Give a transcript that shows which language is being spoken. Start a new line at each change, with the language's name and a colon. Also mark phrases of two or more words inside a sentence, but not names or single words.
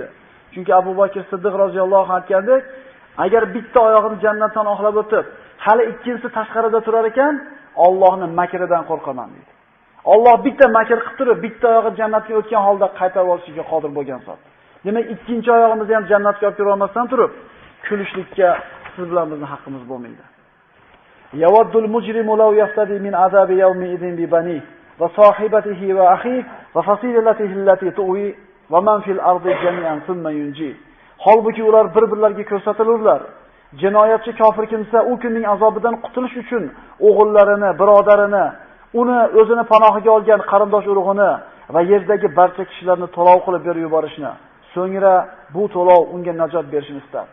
Uzbek: Chunki Abu Bakr Siddiq
Arabic: رضي الله عنه
Uzbek: aytgandek, agar bitta oyog'ini jannatdan oqlab o'tib, hali ikkinchisi tashqarida turar ekan, Allohning makridan qo'rqaman dedi. Alloh bitta makr qilib turib, bitta oyog'i jannatga o'tgan holda qaytarib olishiga qodir bo'lgan zot. Demak, ikkinchi oyog'imizni ham jannatga olib kira olmasdan turib, kulishlikka siz bilan bizning haqqimiz bo'lmaydi.
Arabic: يود المجرم لو يفتدي من عذاب يومئذ ببنيه وصاحبته وأخيه وفصيلته التي تؤويه ومن في الأرض جميعا ثم ينجيه.
Uzbek: Holbuki ular bir-birlariga ko'rsatilurlar. Jinoyatchi kofir kimsa u kunning azobidan qutulish uchun o'g'illarini, birodarini, uni o'zini panohiga olgan qarindosh urug'ini va yerdagi barcha kishilarni to'lov qilib berib yuborishni, so'ngra bu to'lov unga najot berishini istar.